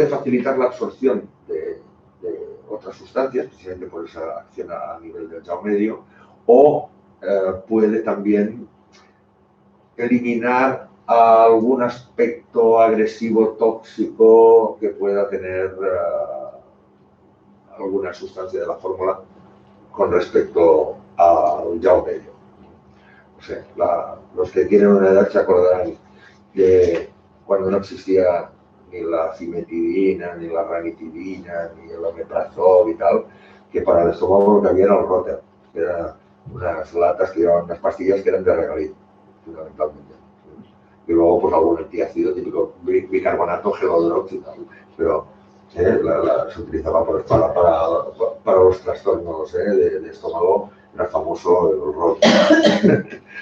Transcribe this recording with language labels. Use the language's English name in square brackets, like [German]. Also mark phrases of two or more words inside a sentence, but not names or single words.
[Spanish] facilitar la absorción de otras sustancias, precisamente por esa acción a nivel del Yao medio, o puede también eliminar algún aspecto agresivo, tóxico que pueda tener alguna sustancia de la fórmula con respecto al Yao medio. O sea, los que tienen una edad se acordarán de cuando no existía ni la cimetidina, ni la ranitidina, ni el omeprazol y tal, que para el estómago lo que había era el Roter, que eran unas latas que llevaban unas pastillas que eran de regaliz, fundamentalmente. Y luego, pues algún antiácido típico, bicarbonato, gelodrox y tal, pero se utilizaba para los trastornos de estómago, era famoso el Roter.